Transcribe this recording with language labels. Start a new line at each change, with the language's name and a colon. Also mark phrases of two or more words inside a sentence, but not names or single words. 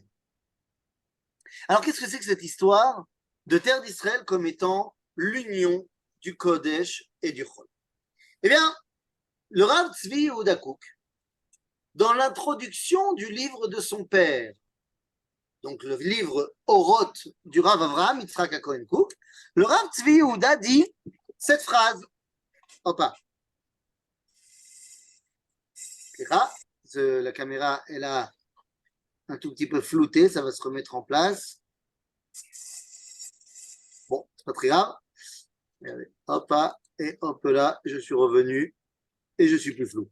French: Alors, qu'est-ce que c'est que cette histoire de terre d'Israël comme étant l'union du Kodesh et du Chol? Eh bien, le Rav Tzvi Yehuda Kook, dans l'introduction du livre de son père, donc le livre Oroth du Rav Avraham Yitzhak HaKohen Kook, le Rav Tzvi Yehuda dit cette phrase. Opa. La caméra est là un tout petit peu floutée, ça va se remettre en place. Bon, c'est pas très grave. Hop là, et hop là, je suis revenu et je suis plus flou.